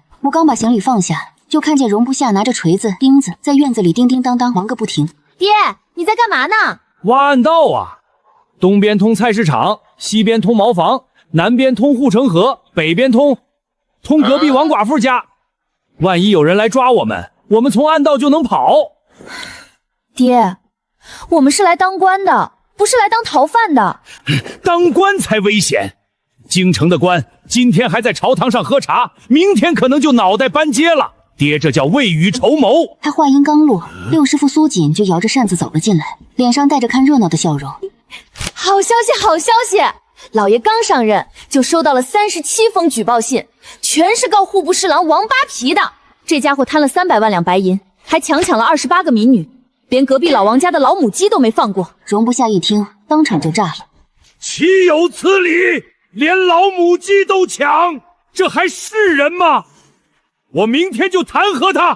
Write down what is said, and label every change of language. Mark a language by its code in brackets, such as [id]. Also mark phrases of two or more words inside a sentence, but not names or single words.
[zh] 我剛把行李放下，就看見容不下拿着錘子、釘子在院子裡叮叮當當忙個不停。爹，你在幹嘛呢？挖暗道啊！東邊通菜市場，西邊通茅房，南邊通護城河，北邊通隔壁王寡婦家。萬一有人來抓我們，我們從暗道就能跑。爹，我們是來當官的，不是来當逃犯的。當官才危險。京城的官今天還在朝堂上喝茶，明天可能就脑袋搬街了。爹，这叫未雨绸缪。他话音刚落，六师傅苏锦就摇着扇子走了进来，脸上带着看热闹的笑容。好消息，好消息！老爺剛上任就收到了37封舉報信，全是告戶部侍郎王八皮的。這家伙貪了300萬兩白銀，還強搶了28個民女，連隔壁老王家的老母雞都沒放過。容不下一聽，當場就炸了。豈有此理！連老母雞都搶，這還是人嗎？我明天就彈劾他。